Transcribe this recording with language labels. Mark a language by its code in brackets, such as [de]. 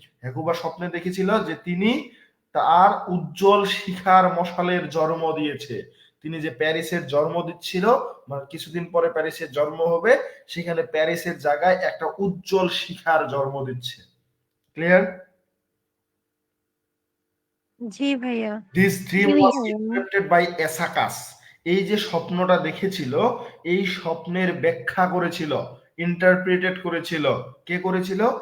[bn] হেকুবা স্বপ্নে দেখেছিল যে তিনি তার উজ্জ্বল শিখার মশালের জন্ম দিয়েছে। তিনি যে প্যারিসের জন্ম দিচ্ছিল, মানে কিছুদিন পরে প্যারিসের জন্ম হবে, সেখানে প্যারিসের জায়গায় একটা উজ্জ্বল শিখার জন্ম দিচ্ছে। ক্লিয়ার? জি ভাইয়া। [en] This dream was interpreted by Aeschylus. [bn] এই যে স্বপ্নটা দেখেছিল, এই স্বপ্নের ব্যাখ্যা করেছিল, ইন্টারপ্রিটেড করেছিল, কে করেছিল?